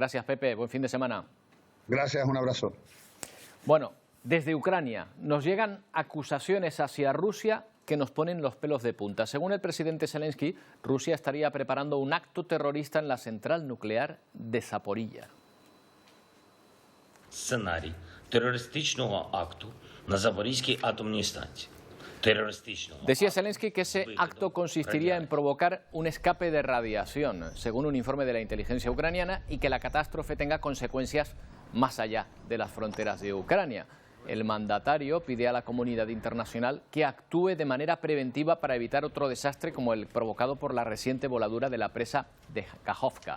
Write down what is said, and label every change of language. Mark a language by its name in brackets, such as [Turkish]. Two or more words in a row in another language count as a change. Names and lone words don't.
[Spanish] Gracias, Pepe. Buen fin de semana. Gracias, un abrazo. Bueno, desde Ucrania nos llegan acusaciones hacia Rusia que nos ponen los pelos de punta. Según el presidente Zelensky, Rusia estaría preparando un acto terrorista en la central nuclear de Zaporilla. [Ukrainian] Сценарій терористичного акту на Запорізькій атомній станції. [Spanish] Decía Zelensky que ese acto consistiría en provocar un escape de radiación, según un informe de la inteligencia ucraniana, y que la catástrofe tenga consecuencias más allá de las fronteras de Ucrania. El mandatario pide a la comunidad internacional que actúe de manera preventiva para evitar otro desastre como el provocado por la reciente voladura de la presa de Kakhovka.